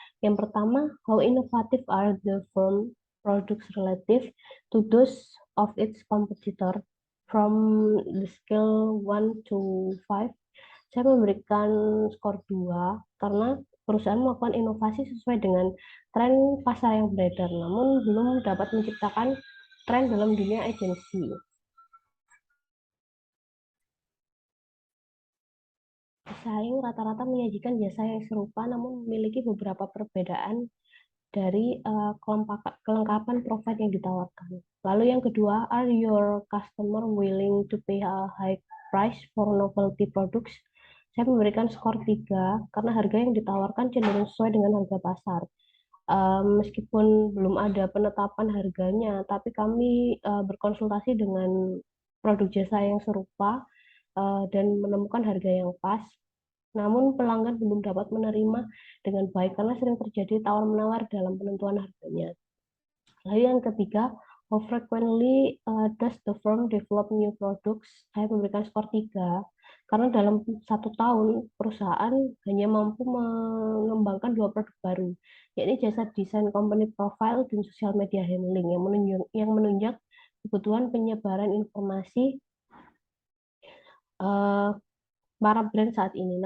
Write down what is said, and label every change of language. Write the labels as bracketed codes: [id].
[id] Yang pertama, [en] how innovative are the firm products relative to those of its competitor from the scale 1 to 5. [id] Saya memberikan skor 2 karena perusahaan melakukan inovasi sesuai dengan tren pasar yang beredar, namun belum dapat menciptakan tren dalam dunia agensi. Pesaing rata-rata menyajikan jasa yang serupa namun memiliki beberapa perbedaan dari kelengkapan profit yang ditawarkan. Lalu yang kedua, [en] are your customer willing to pay a high price for novelty products? [id] Saya memberikan skor 3 karena harga yang ditawarkan cenderung sesuai dengan harga pasar. Meskipun belum ada penetapan harganya, tapi kami berkonsultasi dengan produk jasa yang serupa dan menemukan harga yang pas. Namun pelanggan belum dapat menerima dengan baik karena sering terjadi tawar-menawar dalam penentuan harganya. Lalu yang ketiga, [en] how frequently does the firm develop new products? [id] Saya memberikan skor 3 karena dalam 1 tahun perusahaan hanya mampu mengembangkan 2 produk baru, yakni jasa desain company profile dan social media handling yang menunjang kebutuhan penyebaran informasi para brand saat ini.